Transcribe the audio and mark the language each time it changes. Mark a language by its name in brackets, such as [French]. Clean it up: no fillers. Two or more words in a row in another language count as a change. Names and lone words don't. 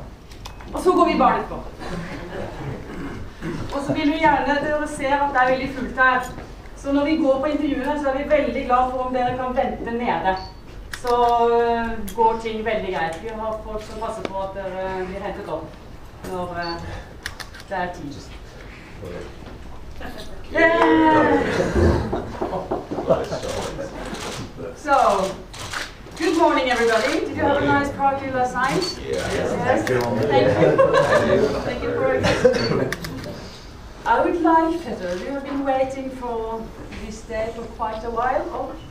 [Norwegian] Og så går vi i barn etterpå. Og så vil vi gjerne, dere ser at det veldig fullt her. Så når vi går på intervjuene, så vi veldig glad for om dere kan vente nede. Så går ting veldig greit. Vi har folk som passer på at dere blir hentet opp når det tid. [English] Yeah! So, good morning everybody. Did you have a nice party last night? Yeah. Yes. Thank you. Thank you for it. I would like, Peter, you have been waiting for this day for quite a while.